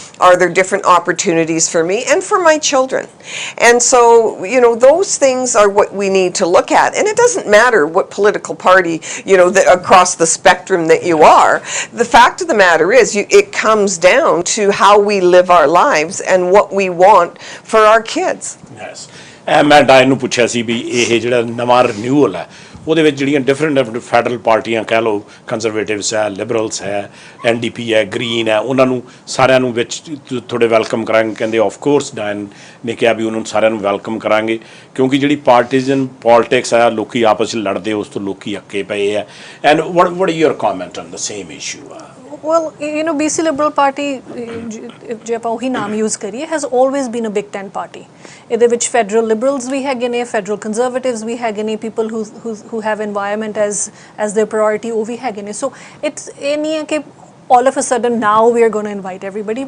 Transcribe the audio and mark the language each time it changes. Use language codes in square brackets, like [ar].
[en] Are there different opportunities for me and for my children? And so, those things are what we need to look at. And it doesn't matter what political party, across the spectrum that you are. The fact of the matter is, it comes down to how we live our lives and what we want for our kids. Yes. [pa] मैं डायन ਨੂੰ ਪੁੱਛਿਆ ਸੀ ਵੀ ਇਹ ਜਿਹੜਾ ਨਵਾਂ renewal ਹੈ ਉਹਦੇ ਵਿੱਚ ਜਿਹੜੀਆਂ ਡਿਫਰੈਂਟ ਫੈਡਰਲ ਪਾਰਟੀਆਂ ਕਹਿ ਲਓ, ਕੰਜ਼ਰਵੇਟਿਵਸ ਹੈ, ਲਿਬਰਲਸ ਹੈ, NDP ਹੈ, ਗ੍ਰੀਨ ਹੈ, ਉਹਨਾਂ ਨੂੰ ਸਾਰਿਆਂ ਨੂੰ ਵਿੱਚ ਥੋੜੇ ਵੈਲਕਮ ਕਰਾਂਗੇ। ਕਹਿੰਦੇ ਆਫ ਕੋਰਸ ਡਾਇਨ ਨੇ ਕਿਹਾ ਵੀ ਉਹਨਾਂ ਨੂੰ ਸਾਰਿਆਂ ਨੂੰ ਵੈਲਕਮ ਕਰਾਂਗੇ, ਕਿਉਂਕਿ ਜਿਹੜੀ ਪਾਰਟੀਜ਼ਨ ਪੋਲਿਟਿਕਸ ਹੈ, ਲੋਕੀ ਆਪਸ ਵਿੱਚ ਲੜਦੇ, ਉਸ ਤੋਂ ਲੋਕੀ ਅੱਕੇ ਪਏ ਹੈ। [en] And what are your comment on the same issue? Well, BC Liberal Party, [pa] ਜੇ ਆਪਾਂ ਉਹੀ ਨਾਮ use ਕਰੀਏ, [en] has always been a Big Ten party. [pa] ਇਹਦੇ ਵਿੱਚ [en] federal liberals [pa] ਵੀ ਹੈਗੇ ਨੇ, [en] federal conservatives ਵੀ ਹੈਗੇ ਨੇ, people who have environment as their priority, [pa] ਉਹ ਵੀ ਹੈਗੇ ਨੇ. [en] So [pa] ਇਹ ਨਹੀਂ ਹੈ ਕਿ [en] all of a sudden now we are going to invite everybody.